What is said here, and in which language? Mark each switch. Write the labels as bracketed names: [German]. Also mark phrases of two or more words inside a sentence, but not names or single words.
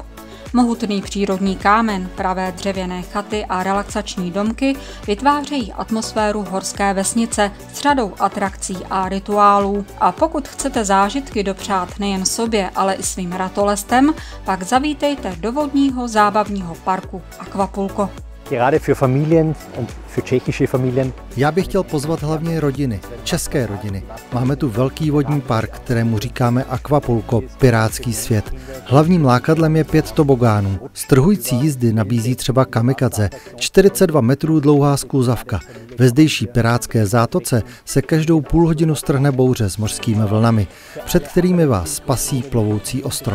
[Czech] Mohutný přírodní kámen, pravé dřevěné chaty a relaxační domky vytvářejí atmosféru horské vesnice s řadou atrakcí a rituálů. A pokud chcete zážitky dopřát nejen sobě, ale i svým ratolestem, pak zavítejte do vodního zábavního parku Aquapulco. [German] Gerade für Familien und für tschechische Familien. [Czech] Já bych chtěl pozvat hlavně rodiny, české rodiny. Máme tu velký vodní park, kterému říkáme Aquapulco, pirátský svět. Hlavním lákadlem je 5 tobogánů. Strhující jízdy nabízí třeba kamikadze, 42 metrů dlouhá skluzavka. Ve zdejší pirátské zátoce se každou půl hodinu strhne bouře s mořskými vlnami, před kterými vás spasí plovoucí ostrov.